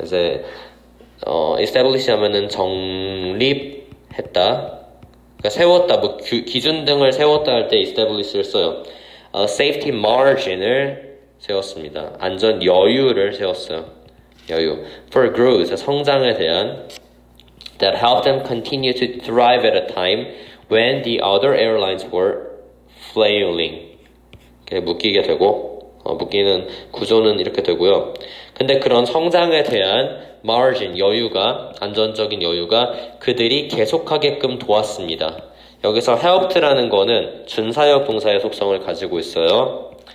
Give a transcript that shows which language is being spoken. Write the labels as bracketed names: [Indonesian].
[Korean] 이제 establish 하면은 정립했다, 그러니까 세웠다, 뭐 기준 등을 세웠다 할 때 establish를 써요. safety margin을 세웠습니다. 안전 여유를 세웠어요. 여유. [English] For growth, [Korean] 성장에 대한. [English] That helped them continue to thrive at a time when the other airlines were flailing. [Korean] 이렇게 묶이게 되고, 묶이는 구조는 이렇게 되고요. 근데 그런 성장에 대한 margin, 여유가, 안전적인 여유가 그들이 계속하게끔 도왔습니다. 여기서 helped라는 거는 준사역 동사의 속성을 가지고 있어요.